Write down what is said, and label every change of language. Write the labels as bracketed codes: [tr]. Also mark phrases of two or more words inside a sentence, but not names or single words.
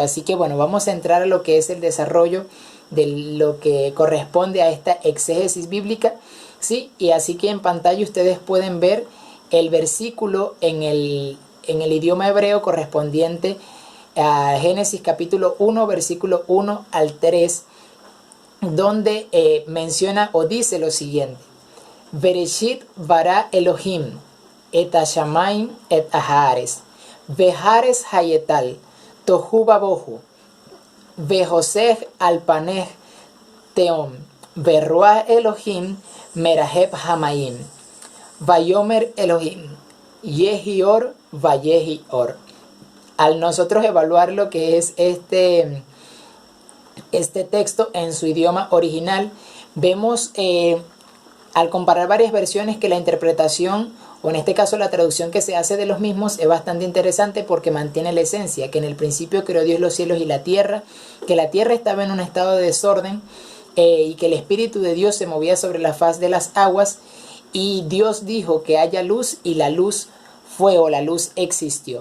[es] Así que bueno, vamos a entrar a lo que es el desarrollo de lo que corresponde a esta exégesis bíblica, ¿sí? Y así que en pantalla ustedes pueden ver el versículo en el idioma hebreo correspondiente a Génesis capítulo 1, versículo 1 al 3, donde menciona o dice lo siguiente: [he] בראשית ברא אלהים את השמים את הארץ והארץ היתה תהו ובהו וחשך על פני תהום ורוח אלהים מרחפת המים ויאמר אלהים יהי אור ויהי אור. [es] Al nosotros evaluar lo que es este texto en su idioma original, vemos al comparar varias versiones que la interpretación, o en este caso la traducción que se hace de los mismos, es bastante interesante porque mantiene la esencia, que en el principio creó Dios los cielos y la tierra, que la tierra estaba en un estado de desorden y que el Espíritu de Dios se movía sobre la faz de las aguas, y Dios dijo que haya luz y la luz fue, o la luz existió.